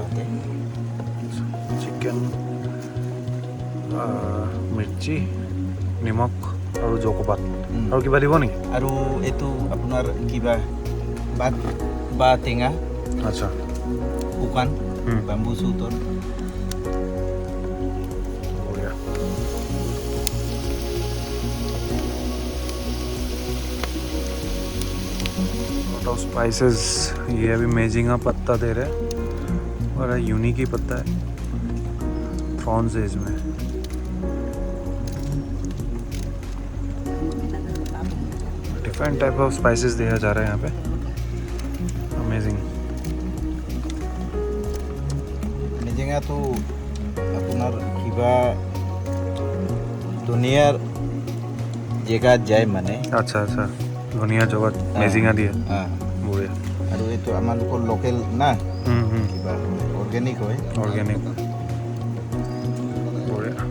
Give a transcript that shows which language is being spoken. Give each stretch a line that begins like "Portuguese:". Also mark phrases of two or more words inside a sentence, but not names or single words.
Assamese: চিকেন, মিৰ্চি, নিমখ আৰু জকো পাত আৰু কিবা দিব নেকি? আৰু এইটো আপোনাৰ কিবা বা টেঙা। আচ্ছা। শুকান বাম্বু চুটৰ।
Hindi: स्पाइसेस ये अभी मेजिंगा पत्ता दे रहे हैं और यूनिक ही पत्ता है। प्रॉन्स है इसमें।
English: different type of spices
Hindi: दिया जा रहा है यहाँ पे। अमेजिंग।
Assamese: মেজিঙাটো আপোনাৰ কিবা দুনিয়াৰ জেগাত যায় মানে।
Hindi: अच्छा अच्छा
Assamese: ধনিয়া জগত মেজিঙা দিয়ে। বঢ়িয়া। আৰু এইটো আমালোকৰ লোকেল না কিবা অৰ্গেনিক হয়। অৰ্গেনিক বঢ়িয়া।